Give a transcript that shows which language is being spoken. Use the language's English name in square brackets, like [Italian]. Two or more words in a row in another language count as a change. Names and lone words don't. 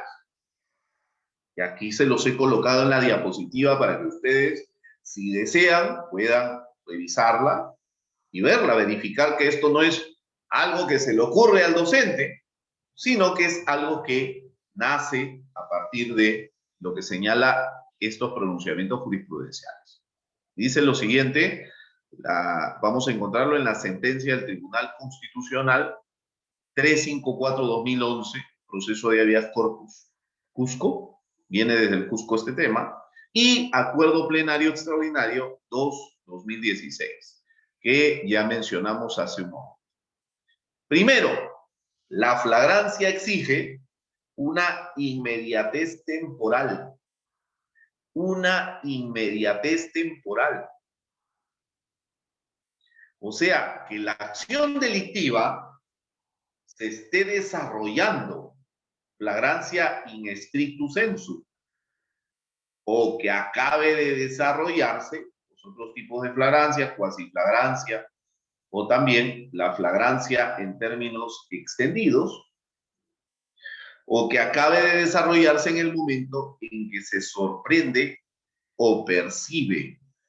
[Spanish] Y aquí se los he colocado en la diapositiva para que ustedes, si desean, puedan revisarla y verla, verificar que esto no es algo que se le ocurre al docente, sino que es algo que nace a partir de lo que señala estos pronunciamientos jurisprudenciales. Dice lo siguiente, vamos a encontrarlo en la sentencia del Tribunal Constitucional 354-2011, proceso de [Latin] habeas corpus [Spanish] Cusco, viene desde el Cusco este tema, y acuerdo plenario extraordinario 2-2016, que ya mencionamos hace un momento. Primero, la flagrancia exige una inmediatez temporal. Una inmediatez temporal. O sea, que la acción delictiva se esté desarrollando, [Latin] flagrancia in strictu sensu, [Spanish] o que acabe de desarrollarse, los otros tipos de flagrancia, cuasiflagrancia, o también la flagrancia en términos extendidos, o que acabe de desarrollarse en el momento en que se sorprende o percibe.